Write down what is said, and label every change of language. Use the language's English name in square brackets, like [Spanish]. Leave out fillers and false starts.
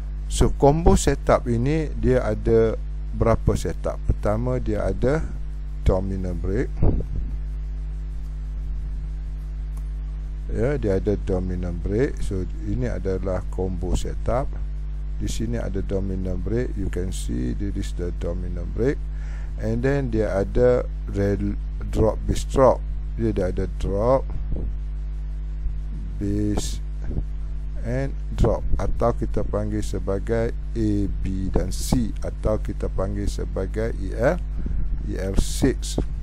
[Indonesian] So combo setup ini dia ada berapa setup? Pertama dia ada dominant break. Ya, dia ada dominant break. So ini adalah combo setup. Di sini ada dominant break. [English] You can see this is the dominant break. And then [Indonesian] dia ada drop base drop. Dia ada drop base and drop, atau kita panggil sebagai A, B dan C, atau kita panggil sebagai EL6.